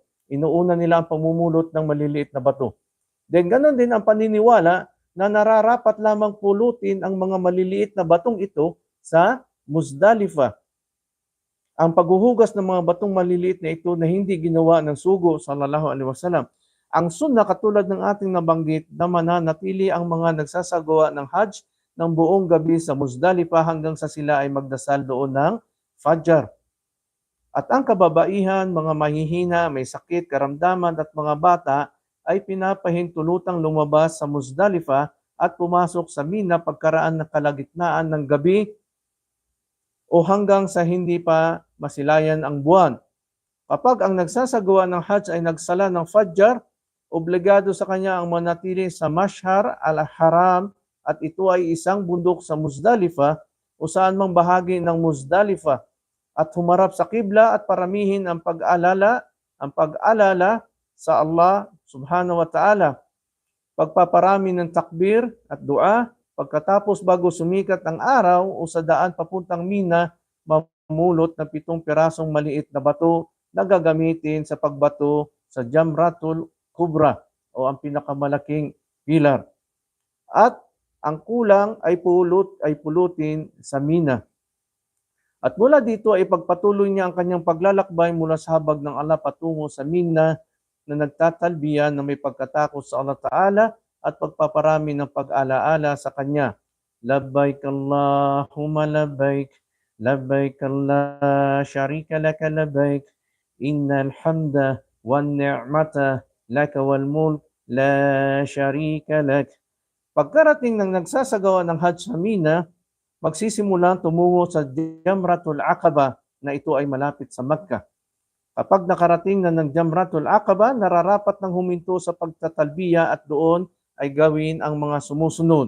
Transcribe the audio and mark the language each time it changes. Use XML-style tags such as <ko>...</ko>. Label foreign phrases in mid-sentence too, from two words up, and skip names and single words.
<tl>Inuuna nila ang pamumulot ng maliliit na bato. Then ganon din ang paniniwala na nararapat lamang pulutin ang mga maliliit na batong ito sa Muzdalifah. Ang paghuhugas ng mga batong maliliit na ito na hindi ginawa ng sugo</tl> <ar>صلى الله عليه وسلم.</ar> <tl>Ang sunnah katulad ng ating nabanggit na mananatili ang mga nagsasagawa ng Hajj ng buong gabi sa Muzdalifah hanggang sa sila ay magdasal doon ng Fajr. At ang kababaihan, mga mahihina, may sakit, karamdaman at mga bata ay pinapahintulutang lumabas sa Muzdalifah at pumasok sa Mina pagkaraan ng kalagitnaan ng gabi o hanggang sa hindi pa masilayan ang buwan. Kapag ang nagsasagawa ng Hajj ay nagsala ng Fajr, obligado sa kanya ang manatili sa Mash'ar al-Haram at ito ay isang bundok sa Muzdalifah o saan mang bahagi ng Muzdalifah at humarap sa qibla at paramihin ang pag-alala sa Allah</tl> <ar>سبحانه وتعالى.</ar> <tl>Pagpaparami ng takbir at dua, pagkatapos bago sumikat ang araw o sa daan papuntang Mina, mamulot ng 7 pirasong maliit na bato na gagamitin sa pagbato sa Jamratul Kubra o ang pinakamalaking pilar. At ang kulang ay pulutin sa Mina. At mula dito ay pagpatuloy niya ang kanyang paglalakbay mula sa habag ng Allah patungo sa Mina na nagtatalbiyan na may pagkatakot sa Allah Ta'ala at pagpaparami ng pag-alaala sa Kanya.</tl> <ar>لبيك اللهم لبيك، لبيك لا شريك لك لبيك، إن الحمد والنعمة لك والملك لا شريك لك.</ar> <tl>Pagkarating ng nagsasagawa ng Hajj sa Mina, magsisimula tumungo sa Jamratul Aqaba na ito ay malapit sa Makkah. Kapag nakarating na ng Jamratul Aqaba, nararapat ng huminto sa pagtatalbiya at doon ay gawin ang mga sumusunod.</tl>